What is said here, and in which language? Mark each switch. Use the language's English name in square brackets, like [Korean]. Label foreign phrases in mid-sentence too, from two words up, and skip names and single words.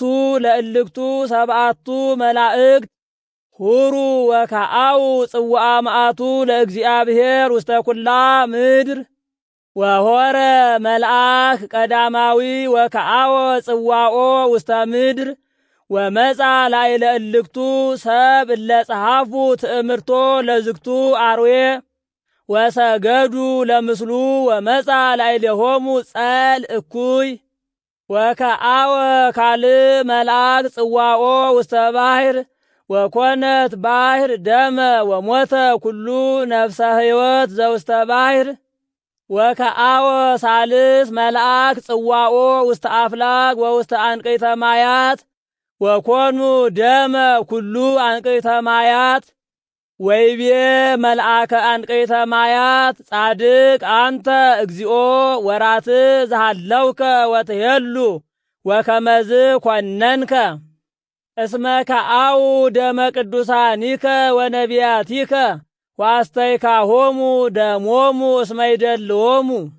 [Geez] ለእልክቱ ሰብአቱ መላእክት ሁሩ ወከአው ጽዋዓ መዓቱ ለእግዚአብሔር ውስተ ኩላ ምድር ወሆረ መልአክ ቀዳማዊ ወከአወ ጽዋኦ ውስተ ምድር ወመጻ ላዕለ እልክቱ ሰብ እለ ጸሐፉ ትእምርቶ ለዝግቱ አርዌ ወሰገዱ ለምስሉ ወመጻ ላዕሌሆሙ ጸል እኩይ ወከአወ ካልእ መልአክ ጽዋኦ ውስተ ባሕር ወኮነት ባሕር ደመ ወሞተ ኩሉ ነፍሰ ሕይወት ዘውስተ ባሕር ወከአወ ሳልስ መልአክ ጽዋኦ ውስተ አፍላግ ወውስተ አንቅዕተ ማያት ወኮኑ ደመ ኩሉ አንቅዕተ ማያት ወይቤ መልአከ አንቅዕተ ማያት ጻድቅ አንተ እግዚኦ ወራት ዘሃለውከ ወትሄሉ ወከመዝ ኮነንከ እስመ ከአው ደመ ቅዱሳኒከ ወነቢያቲከ ዋስተይካሆሙ ደሞሙ እስመ ይደልዎሙ